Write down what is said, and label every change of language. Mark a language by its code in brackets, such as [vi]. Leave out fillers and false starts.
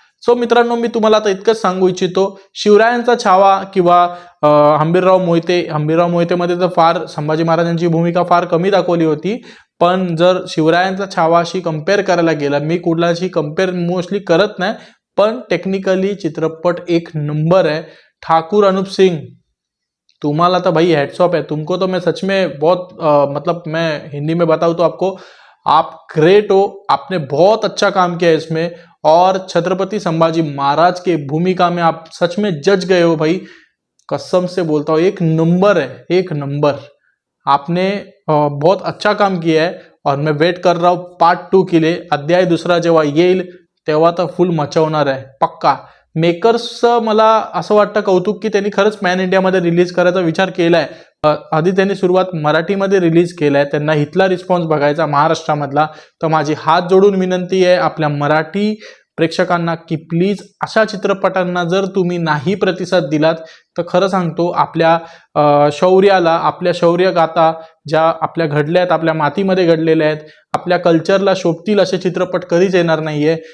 [mr] So मित्रांनो, मी तुम्हाला आता इतकंच सांगू इच्छितो, शिवरायांचा छावा किंवा हंबीरराव मोहितेमध्ये तर फार संभाजी महाराजांची भूमिका फार कमी दाखवली होती. पण जर शिवरायांचा छावाशी कम्पेअर करायला गेला, मी कुठलाशी कम्पेअर मोस्टली करत नाही, पण टेक्निकली चित्रपट एक नंबर है. [hi] ठाकुर अनूप सिंह, तुम्हाला तो भाई हेड्स ऑफ है, तुमको तो मैं सच में बहुत मतलब मैं हिंदी में बताऊँ तो आपको, आप ग्रेट हो, आपने बहुत अच्छा काम किया इसमें. और छत्रपति संभाजी महाराज के भूमिका में आप सच में जज गए हो भाई, कसम से बोलता हूँ, एक नंबर है, एक नंबर. आपने बहुत अच्छा काम किया है और मैं वेट कर रहा हूँ पार्ट 2 के लिए. [mr] अध्याय दुसरा जेव्हा येईल तेव्हा तर फुल मचवणार आहे पक्का. मेकर्सचं मला असं वाटतं कौतुक की त्यांनी खरंच पॅन इंडियामध्ये रिलीज करायचा विचार केलाय. आधी त्यांनी सुरुवात मराठीमध्ये रिलीज केलाय, त्यांना इथला रिस्पॉन्स बघायचा महाराष्ट्रामधला. तर माझी हात जोडून विनंती आहे आपल्या मराठी प्रेक्षकांना की प्लीज अशा चित्रपटांना जर तुम्ही नाही प्रतिसाद दिलात तर खरं सांगतो, आपल्या शौर्याला, आपल्या शौर्य गाथा ज्या आपल्या घडल्या आहेत, आपल्या मातीमध्ये घडलेल्या आहेत, आपल्या कल्चरला शोभतील असे चित्रपट कधीच येणार नाहीये.